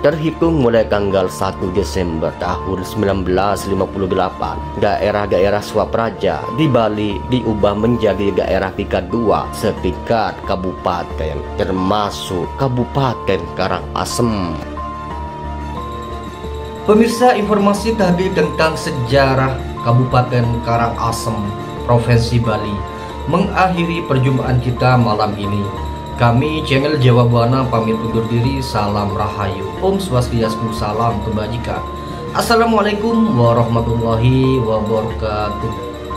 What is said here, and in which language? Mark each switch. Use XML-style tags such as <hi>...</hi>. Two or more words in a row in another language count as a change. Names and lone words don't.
<id>Terhitung mulai tanggal 1 Desember tahun 1958, daerah-daerah Swapraja di Bali diubah menjadi daerah tingkat 2 setingkat kabupaten, termasuk Kabupaten Karangasem. Pemirsa, informasi tadi tentang sejarah Kabupaten Karangasem, Provinsi Bali mengakhiri perjumpaan kita malam ini. Kami channel Jawa Buana pamit undur diri. Salam Rahayu,</id> <ban>Om Swastiastu,</ban> <id>salam kebajikan.</id> <ar>السلام عليكم ورحمة الله وبركاته.</ar>